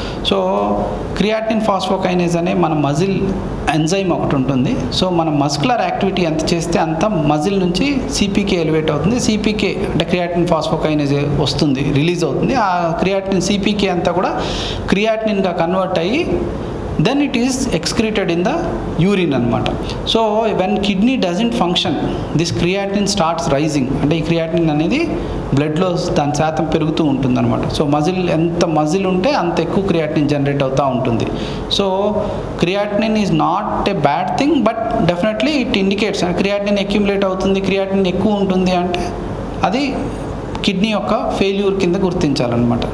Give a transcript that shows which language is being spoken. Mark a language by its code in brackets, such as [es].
[te] So creatinine ఫాస్ఫోకైనేజ్ అనే మన muscle enzyme ఒకటి ఉంటుంది. సో మన మస్కులర్ యాక్టివిటీ ఎంత చేస్తే అంత మజిల్ నుంచి సిపికే ఎలివేట్ అవుతుంది. సిపికే అంటే క్రియాటినిన్ ఫాస్ఫోకైనేజ్ వస్తుంది, రిలీజ్ అవుతుంది. ఆ క్రియాటినిన్ సిపికే అంతా కూడా క్రియాటినిన్గా కన్వర్ట్ అయ్యి [en] then it is excreted in the urine [te] అనమాట. [en] So when kidney doesn't function, this creatinine starts rising. [te] అంటే ఈ క్రియాటినిన్ అనేది బ్లడ్లో దాని శాతం పెరుగుతూ ఉంటుంది అనమాట. సో ఎంత మజిల్ ఉంటే అంత ఎక్కువ క్రియాటినిన్ జనరేట్ అవుతూ ఉంటుంది. [en] so creatinine is not a bad thing, but definitely it indicates creatinine accumulate [te] అవుతుంది, క్రియాటినిన్ ఎక్కువ ఉంటుంది అంటే అది కిడ్నీ యొక్క ఫెయిల్యూర్ కింద గుర్తించాలన్నమాట.